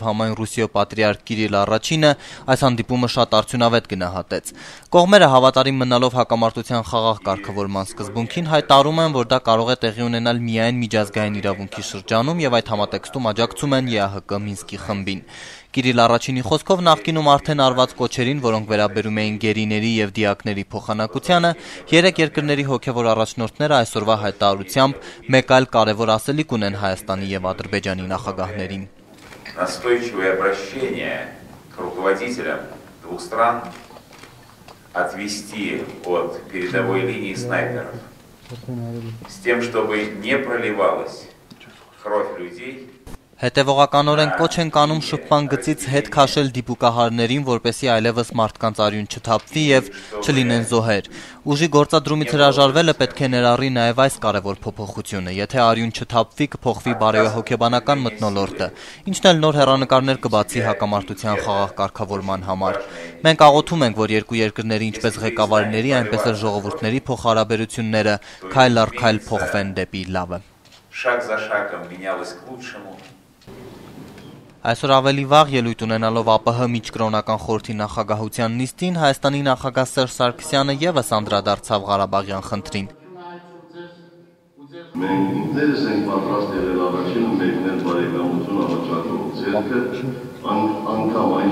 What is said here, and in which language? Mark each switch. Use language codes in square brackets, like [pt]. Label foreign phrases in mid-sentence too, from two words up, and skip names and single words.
[hy] համայն Ռուսիո պատրիարք Կիրիլ Առաջինը այս հանդիպումը շատ արդյունավետ գնահատեց։ Կողմերը հավատարիմ մնալով հակամարտության խաղաղ կարգավորման սկզբունքին հայտարարում են, որ դա կարող է տեղի ունենալ միայն միջազգային իրավունքի շրջանում եւ այդ համատեքստում աջակցում են ԵԱՀԿ Մինսկի խմբին։ Կիրիլ Առաջինի խոսքով նախկինում արդեն արված կոչերին, որոնք վերաբերում էին գերիների եւ դիակների փոխանակությանը, երեք երկրների հոգեվոր առաջնորդները այսօրվա հայտարարությամբ մեկ այլ կարևոր ասելիք ունեն Հայաստանի եւ Ադրբեջանի նախագահներին։ [ru] Настойчивое обращение к руководителям двух стран отвести от передовой линии снайперов с тем, чтобы не проливалась кровь людей. [hy] Հետևողականորեն կոչ են կանում շփման գծից հետ քաշել դիպուկահարներին, որպեսզի այլևս մարդկանց արյուն չթափվի եւ չլինեն զոհեր։ Ուժի գործադրումից հրաժարվելը պետք է ներառի նաեւ այս կարևոր փոփոխությունը։ Եթե արյուն չթափվի, կփոխվի բարոյահոգեբանական մթնոլորտը, ինչն էլ նոր հեռանկարներ կբացի հակամարտության խաղաղ կարգավորման համար։ Մենք աղոթում ենք, որ երկու երկրների ինչպես ղեկավարների, այնպես էլ ժողովուրդների փոխհարաբերությունները քայլ առ քայլ փոխվեն դեպի լավը։ [ru] Шаг за шагом менялось к лучшему. [hy] Այսօր ավելի վաղ ելույթ ունենալով ԱՊՀ միջկրոնական խորհրդի նախագահության նիստին Հայաստանի նախագահ Սերժ Սարգսյանը եւս անդրադարձավ Ղարաբաղյան խնդրին։ Մենք ինքներս ենք պատրաստ եղել առաջին մեկնել բարեկամություն առաջարկող ձեռքը, անգամ այն